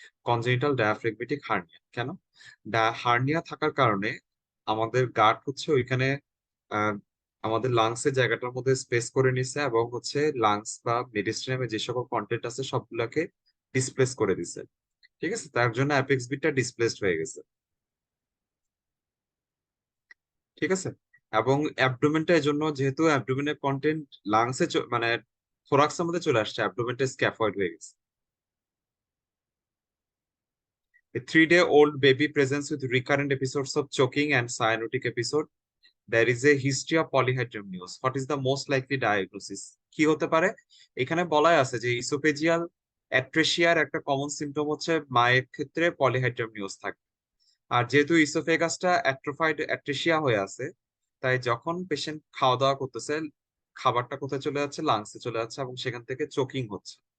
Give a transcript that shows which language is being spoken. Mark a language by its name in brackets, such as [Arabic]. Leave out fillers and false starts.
[Bangla] Congenital diaphragmatic hernia. কেন? Hernia থাকার কারণে আমাদের গাট হচ্ছে ওইখানে আহ, আমাদের লাংসের জায়গাটার মধ্যে স্পেস করে নিছে এবং হচ্ছে লাংস বা মেডিস্ট্রিয়ামে যে সকল কন্টেন্ট আছে সবগুলাকে ডিসপ্লেস করে দিছে। ঠিক আছে, তার জন্য অ্যাপেক্স বিটটা ডিসপ্লেসড হয়ে গেছে। ঠিক আছে, এবং অ্যাবডোমেনটা এই জন্য, যেহেতু অ্যাবডোমেনের কন্টেন্ট লাংসে মানে থোরাক্সের মধ্যে চলে আসছে, অ্যাবডোমেনটা স্ক্যাফয়েড হয়ে গেছে। [English] A 3-day-old baby presents with recurrent episodes of choking and cyanotic episode. There is a history of polyhydramnios. What is the most likely diagnosis? [Bangla] কি হতে পারে? এখানে বলাই আছে যে ইসোফেজিয়াল অ্যাট্রেসিয়ার একটা কমন সিমটম হচ্ছে মায়ের ক্ষেত্রে পলিহাইড্রামনিওস থাকে। আর যেহেতু ইসোফেগাসটা অ্যাট্রোফাইড অ্যাট্রেসিয়া হয়ে আছে, তাই যখন পেশেন্ট খাওয়া দাওয়া করতেছে, খাবারটা কোথায় চলে যাচ্ছে? লাংসে চলে যাচ্ছে এবং সেখান থেকে চোকিং হচ্ছে।